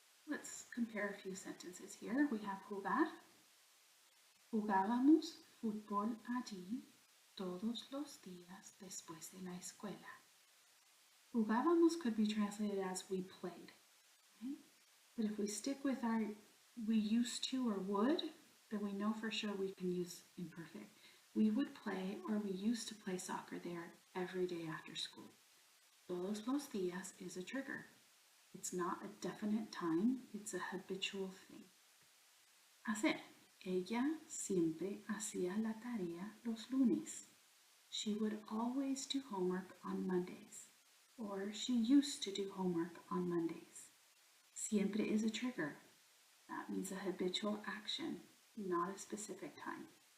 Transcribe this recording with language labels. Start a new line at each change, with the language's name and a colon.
English: Let's compare a few sentences here. We have jugar.
Spanish: Jugábamos fútbol allí todos los días después de la escuela.
English: Jugábamos could be translated as we played, right? But if we stick with our we used to or would, then we know for sure we can use imperfect. We would play or we used to play soccer there every day after school.
Spanish: Todos los días
English: is a trigger. It's not a definite time, it's a habitual thing. Hacer.
Spanish: Ella siempre hacía la tarea los lunes.
English: She would always do homework on Mondays. Or she used to do homework on Mondays. Siempre is a trigger. That means a habitual action, not a specific time.